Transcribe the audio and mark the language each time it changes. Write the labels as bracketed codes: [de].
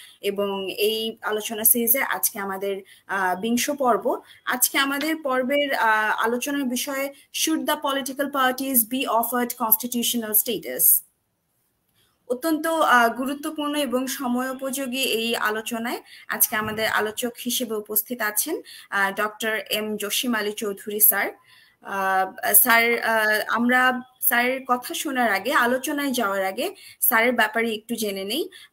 [bn] এবং এই আলোচনা সিরিজে আজকে আমাদের 20 পর্ব। আজকে আমাদের পর্বের আলোচনার বিষয়, [en] should the political parties be offered constitutional status? [bn] অত্যন্ত গুরুত্বপূর্ণ এবং সময়োপযোগী এই আলোচনায় আজকে আমাদের আলোচক হিসেবে উপস্থিত আছেন doctor M Jasim Ali Chowdhury sir. Sir, আমরা স্যারের কথা শোনার আগে, আলোচনায় যাওয়ার আগে স্যারের ব্যাপারে একটু জেনে নেই।